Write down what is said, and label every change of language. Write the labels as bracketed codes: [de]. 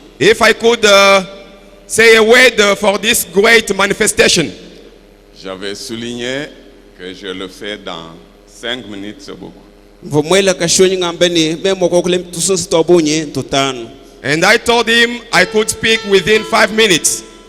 [en] If I could say a word for this great manifestation. [fr] J'avais souligné que je le fais dans 5 minutes, c'est beaucoup. Vomwela kashonyi ngambeni memo kokule tusunsi tobunye tutano. [en] And I told him I could speak within 5 minutes.